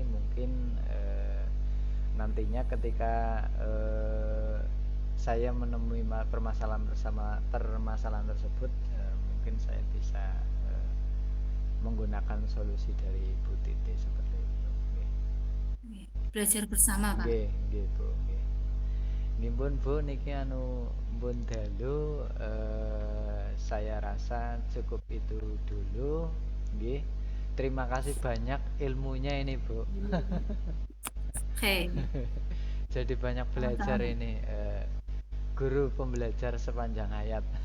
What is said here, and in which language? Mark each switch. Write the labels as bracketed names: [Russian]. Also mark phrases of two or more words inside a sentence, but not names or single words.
[Indonesian] Mungkin nantinya ketika saya menemui permasalahan tersebut, mungkin saya bisa menggunakan solusi dari Bu Titi seperti itu. Belajar bersama Pak. [Javanese] Nggih Bu, nggih. Nggih Bu, niki mbun dalu, [Indonesian] saya rasa cukup itu dulu, nggih. Terima kasih banyak ilmunya ini Bu. Oke. Jadi banyak belajar ini, guru pembelajar sepanjang hayat.